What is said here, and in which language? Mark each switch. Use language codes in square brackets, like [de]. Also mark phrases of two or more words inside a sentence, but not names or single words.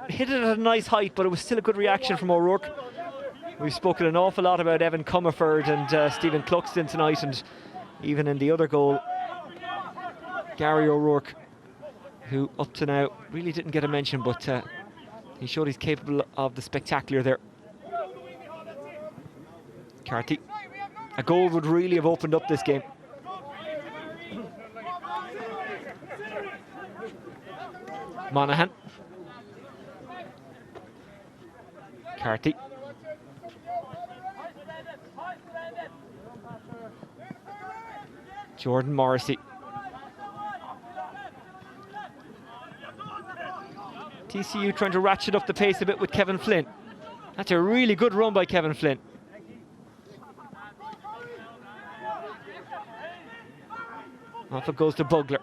[en] hit it at a nice height, but it was still a good reaction from O'Rourke. We've spoken an awful lot about Evan Comerford and Stephen Cluxton tonight, and even in the other goal, Gary O'Rourke, who up to now really didn't get a mention, but he showed he's capable of the spectacular there. Carthy. A goal would really have opened up this game. Monaghan. Carthy. Jordan Morrissey. TCU trying to ratchet up the pace a bit with Kevin Flynn. That's a really good run by Kevin Flynn. Off it goes to Bugler.